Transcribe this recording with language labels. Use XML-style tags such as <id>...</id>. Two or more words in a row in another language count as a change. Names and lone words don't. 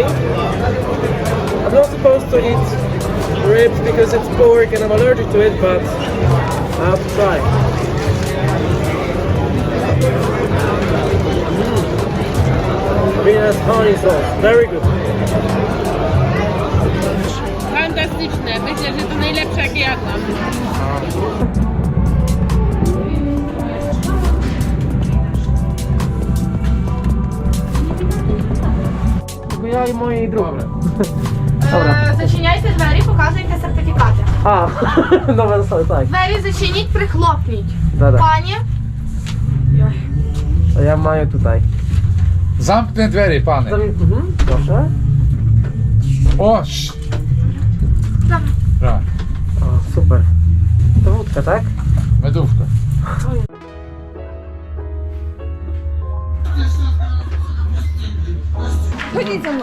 <en>I'm not supposed to eat ribs because it's pork and I'm allergic to it, but I have to try. Really nice honey sauce, very good.</en> <pl>Fantastyczne. Myślę, że to najlepsze jakie jadłam. Tylko ja i moje drugie. Dobra.</pl> <uk>Зачиняйте двері, показуйте сертифікати.</uk> <pl>A, nowe zostały, tak.</pl> <uk>Двері зачиніть, прихлопніть. Да-да. Пані.</uk> <pl>A ja maję tutaj. Zamknę drzwi, panie. Proszę. O! Tak, O, super. To wódka, tak? medówka. Chodź ze mną.</pl>